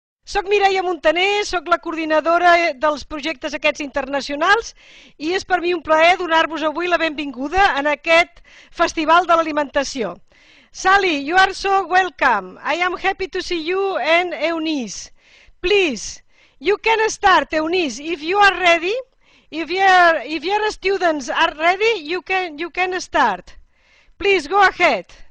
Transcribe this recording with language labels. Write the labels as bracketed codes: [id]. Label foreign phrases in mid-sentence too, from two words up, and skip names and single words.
[ca] Soc Mireia Montané, soc la coordinadora dels projectes aquests internacionals i és per mi un plaer donar-vos avui la benvinguda en aquest Festival de l'Alimentació. [en] Sally, you are so welcome. I am happy to see you and Eunice. Please, you can start, Eunice, if you are ready. If your students are ready, you can start. Please go ahead.